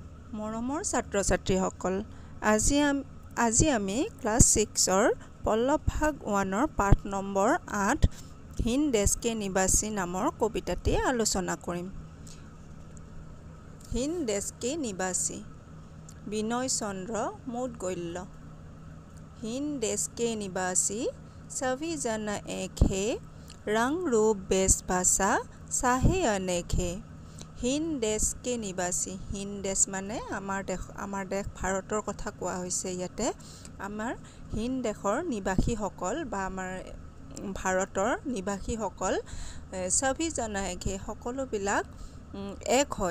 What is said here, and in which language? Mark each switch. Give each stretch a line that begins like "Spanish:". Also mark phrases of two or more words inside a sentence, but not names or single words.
Assamese: মৰমৰ ছাত্ৰ ছাত্ৰীসকল, আজি আমি ক্লাছ 6ৰ পল্লৱ ভাগ 1ৰ পাঠ নম্বৰ 8 হিন দেশকে নিবাসী নামৰ কবিতাটি আলোচনা কৰিম। হিন দেশকে নিবাসী বিনয় চন্দ্ৰ মুদগল্য।
Hindi: হিন দেশকে নিবাসী सभी जन एक है, रंग रूप बेश भाषा चाहे अनेक है।
Assamese: হিন দেশকে নিবাসী, হিন দেশ মানে আমাৰ দেশ ভাৰতৰ কথা কোৱা হৈছে। ইয়াতে আমাৰ হিন দেশৰ নিবাসীসকল বা আমাৰ ভাৰতৰ নিবাসীসকল
Hindi: सभी जन एक है,
Assamese: সকলোবিলাক এক হয়।